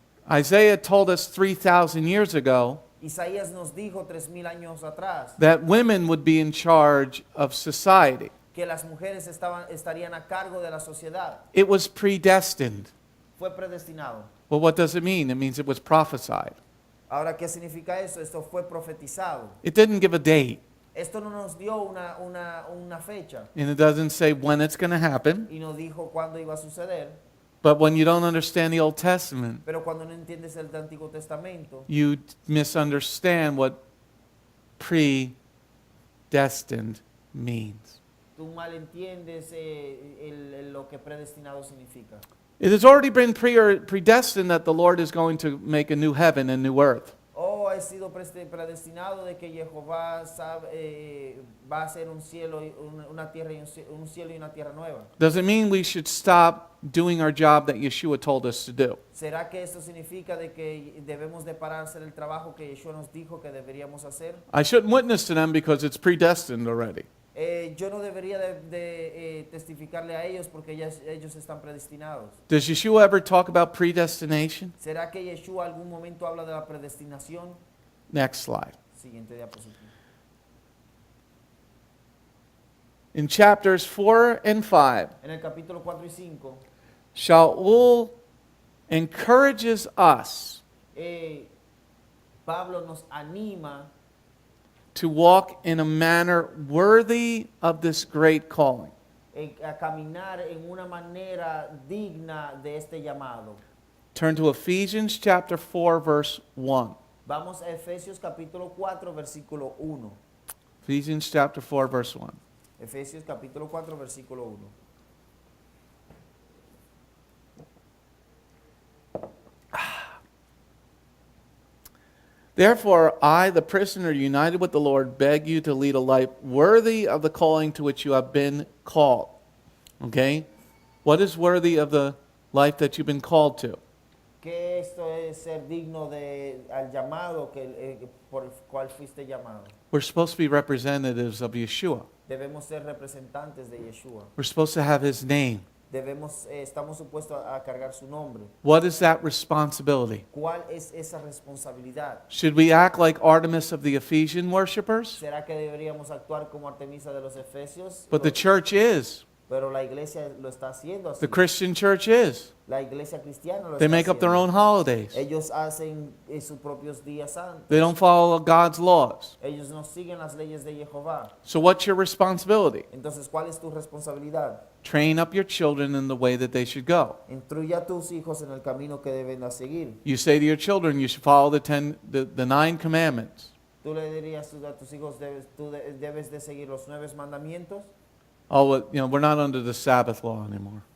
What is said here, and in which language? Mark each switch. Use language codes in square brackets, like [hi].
[en] Isaiah told us 3,000 years ago [es] Isaías nos dijo 3000 años atrás [en] that women would be in charge of society. [es] que las mujeres estarían a cargo de la sociedad. [en] It was predestined. [es] Fue predestinado. [en] Well, what does it mean? It means it was prophesied. [es] Ahora, ¿qué significa eso? Esto fue profetizado. [en] It didn't give a date, [es] Esto no nos dio una fecha [en] and it doesn't say when it's going to happen. [es] y no dijo cuándo iba a suceder. [en] But when you don't understand the Old Testament, [es] Pero cuando no entiendes el Antiguo Testamento, [en] you misunderstand what predestined means. [es] tú malentiendes lo que predestinado significa. [en] It has already been predestined that the Lord is going to make a new heaven and new earth. [es] Oh, ha sido predestinado de que Jehová va a hacer un cielo, una tierra y un cielo y una tierra nueva. [en] Does it mean we should stop doing our job that Yeshua told us to do? [es] ¿Será que esto significa de que debemos de parar hacer el trabajo que Yeshua nos dijo que deberíamos hacer? [en] I shouldn't witness to them because it's predestined already. [es] Yo no debería de testificarle a ellos porque ellos están predestinados. [en] Does Yeshua ever talk about predestination? [es] ¿Será que Yeshua algún momento habla de la predestinación? [en] Next slide. [es] Siguiente diapositiva. [en] In chapters 4 and 5, [es] En el capítulo 4 y 5, [en] Shaul encourages us [es] Pablo nos anima [en] to walk in a manner worthy of this great calling. [es] a caminar en una manera digna de este llamado. [en] Turn to Ephesians chapter 4, verse 1. [es] Vamos a Efesios capítulo 4, versículo 1. [en] Ephesians chapter 4, verse 1. [es] Efesios capítulo 4, versículo 1. [en] Therefore, I, the prisoner united with the Lord, beg you to lead a life worthy of the calling to which you have been called. Okay? What is worthy of the life that you've been called to? [es] Que esto es ser digno al llamado por el cual fuiste llamado. [en] We're supposed to be representatives of Yeshua. [es] Debemos ser representantes de Yeshua. [en] We're supposed to have his name. [es] Estamos supuestos a cargar su nombre. [en] What is that responsibility? [es] ¿Cuál es esa responsabilidad? [en] Should we act like Artemis of the Ephesian worshipers? [es] ¿Será que deberíamos actuar como Artemisa de los Efesios? [en] But the church is. [es] Pero la iglesia lo está haciendo así. [en] The Christian church is. [es] La iglesia cristiana lo [en] They [es] está [en] make up their [es] haciendo. [en] own holidays. [es] Ellos hacen sus propios días santos. [en] They don't follow God's laws. [es] Ellos no siguen las leyes de Jehová. [en] So what's your responsibility? [es] Entonces, ¿cuál es tu responsabilidad? [en] Train up your children in the way that they should go. [es] Instruye a tus hijos en el camino que deben de seguir. [en] You say to your children, you should follow the 9 commandments. [es] Tú le dirías a tus hijos, debes de seguir los 9 mandamientos. [en] Oh, well, we're not under the Sabbath law anymore.